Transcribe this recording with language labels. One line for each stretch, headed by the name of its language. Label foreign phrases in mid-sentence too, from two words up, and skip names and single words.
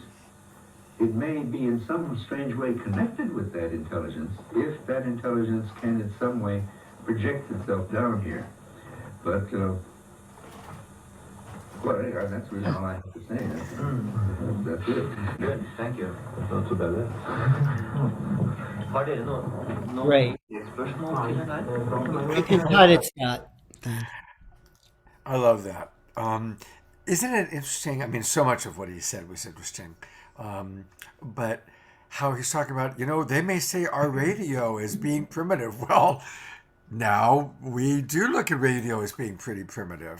English: It may be in some strange way connected with that intelligence, if that intelligence can in some way project itself down here. But, well, anyway, that's really all I have to say. That's it. Good, thank you. Not too bad.
Norwegian: Har dere noen
English: Great.
Norwegian: spørsmål til den der?
English: You can cut it, Scott. I love that. Isn't it interesting? I mean, so much of what he said was interesting. But how he's talking about, they may say our radio is being primitive. Well, now we do look at radio as being pretty primitive.